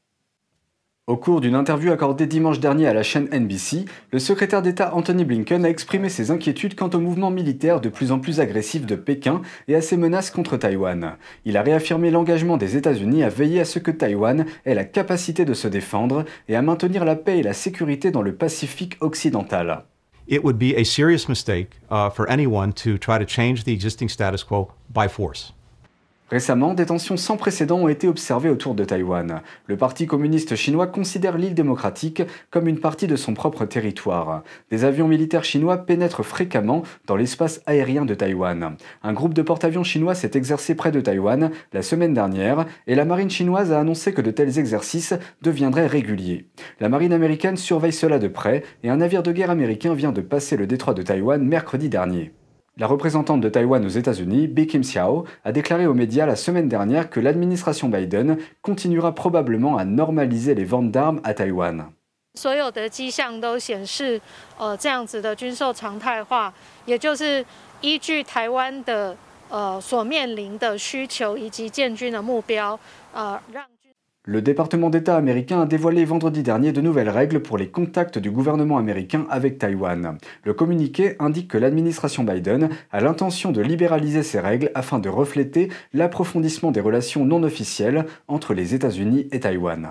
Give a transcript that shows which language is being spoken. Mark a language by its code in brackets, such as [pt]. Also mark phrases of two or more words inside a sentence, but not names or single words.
[fr] Au cours d'une interview accordée dimanche dernier à la chaîne NBC, le secrétaire d'État Antony Blinken a exprimé ses inquiétudes quant au mouvement militaire de plus en plus agressif de Pékin et à ses menaces contre Taïwan. Il a réaffirmé l'engagement des États-Unis à veiller à ce que Taïwan ait la capacité de se défendre et à maintenir la paix et la sécurité dans le Pacifique occidental. [en] It would be a serious mistake for anyone to try to change the existing status quo by force. [fr] Récemment, des tensions sans précédent ont été observées autour de Taïwan. Le Parti communiste chinois considère l'île démocratique comme une partie de son propre territoire. Des avions militaires chinois pénètrent fréquemment dans l'espace aérien de Taïwan. Un groupe de porte-avions chinois s'est exercé près de Taïwan la semaine dernière et la marine chinoise a annoncé que de tels exercices deviendraient réguliers. La marine américaine surveille cela de près et un navire de guerre américain vient de passer le détroit de Taïwan mercredi dernier. La représentante de Taïwan aux États-Unis, Bi Kim Xiao, a déclaré aux médias la semaine dernière que l'administration Biden continuera probablement à normaliser les ventes d'armes à Taïwan. [zh] 所有的迹象都显示，这样子的军售常态化，也就是依据台湾的所面临的需求以及建军的目标，让。 [fr] Le département d'État américain a dévoilé vendredi dernier de nouvelles règles pour les contacts du gouvernement américain avec Taïwan. Le communiqué indique que l'administration Biden a l'intention de libéraliser ces règles afin de refléter l'approfondissement des relations non officielles entre les États-Unis et Taïwan.